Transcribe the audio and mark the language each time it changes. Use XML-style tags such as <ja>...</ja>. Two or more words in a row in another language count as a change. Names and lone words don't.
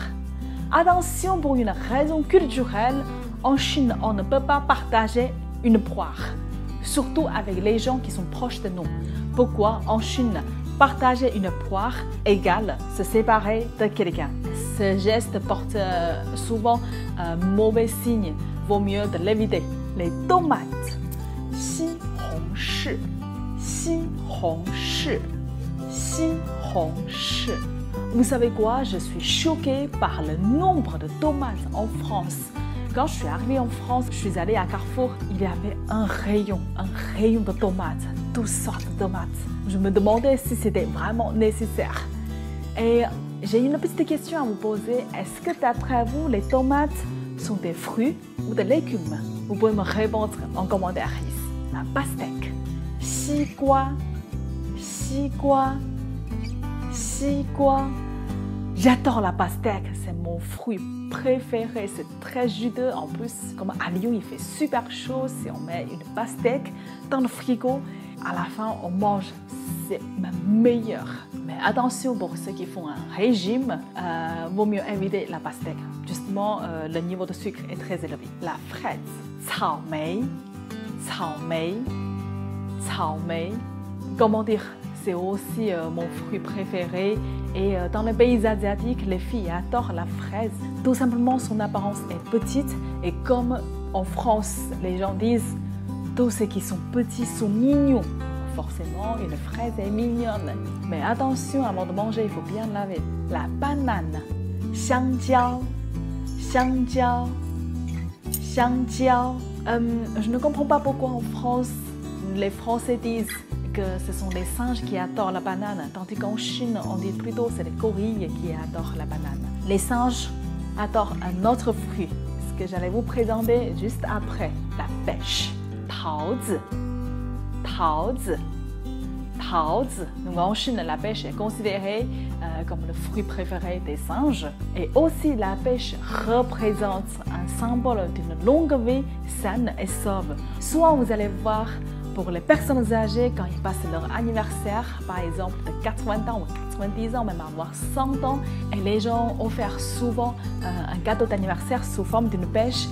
<fr>Attention, pour une raison culturelle, en Chine, on ne peut pas partager une poire, surtout avec les gens qui sont proches de nous. Pourquoi en Chine, partager une poire égale se séparer de quelqu'un? Ce geste porte souvent un mauvais signe. Vaut mieux de l'éviter. Les tomates,</fr> <zh>西红柿, 西红柿, 西红柿.</zh> <fr>Vous savez quoi? Je suis choquée par le nombre de tomates en France. Quand je suis arrivée en France, je suis allée à Carrefour, il y avait un rayon de tomates, toutes sortes de tomates. Je me demandais si c'était vraiment nécessaire. Et j'ai une petite question à vous poser. Est-ce que d'après vous, les tomates sont des fruits ou des légumes? Vous pouvez me répondre en commentaire ici. La pastèque.</fr> <zh>西瓜, 西瓜, 西瓜.</zh> <fr>J'adore la pastèque, c'est mon fruit préféré, c'est très juteux. En plus, comme à Lyon, il fait super chaud. Si on met une pastèque dans le frigo, à la fin, on mange, c'est même meilleur. Mais attention, pour ceux qui font un régime, vaut mieux éviter la pastèque. Justement, le niveau de sucre est très élevé. La fraise,</fr> <zh>草莓, 草莓, 草莓.</zh> <fr>Comment dire? C'est aussi mon fruit préféré. Et dans les pays asiatiques, les filles adorent la fraise. Tout simplement, son apparence est petite. Et comme en France, les gens disent tous ceux qui sont petits sont mignons. Forcément, une fraise est mignonne. Mais attention, avant de manger, il faut bien laver. La banane,</fr> <zh>香蕉, 香蕉, 香蕉.</zh> <fr>Je ne comprends pas pourquoi en France, les Français disent que ce sont les singes qui adorent la banane, tandis qu'en Chine, on dit plutôt que c'est les gorilles qui adorent la banane. Les singes adorent un autre fruit, ce que j'allais vous présenter juste après, la pêche.</fr> <zh>桃子, 桃子, 桃子.</zh> <fr>Donc en Chine, la pêche est considérée comme le fruit préféré des singes. Et aussi, la pêche représente un symbole d'une longue vie saine et sauve. Soit vous allez voir pour les personnes âgées, quand ils passent leur anniversaire, par exemple de 80 ans ou 90 ans, même avoir 100 ans, et les gens offrent souvent un gâteau d'anniversaire sous forme d'une pêche.</fr>